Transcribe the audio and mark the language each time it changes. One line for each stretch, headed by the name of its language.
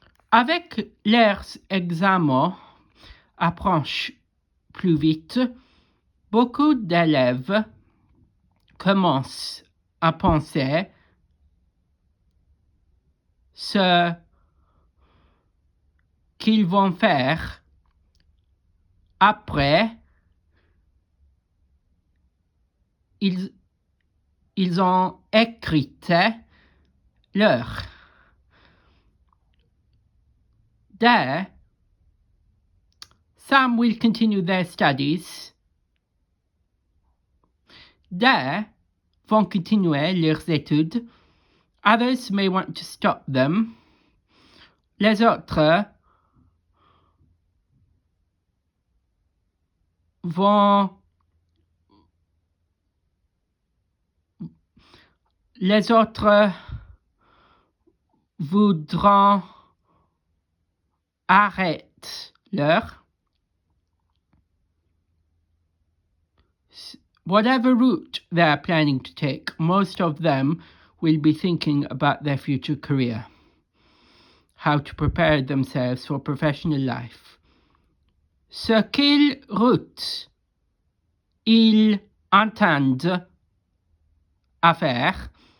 French: avec leurs examens approchent plus vite, beaucoup d'élèves commencent à penser ce qu'ils vont faire après ils ont écrit leur.
English: There, some will continue their studies. There,
French: vont continuer leurs études.
English: Others may want to stop them.
French: Les autres vont les autres voudront arrêter leur.
English: Whatever route they are planning to take, most of them will be thinking about their future career, how to prepare themselves for professional life.
French: Ce quelle route ils entendent à faire,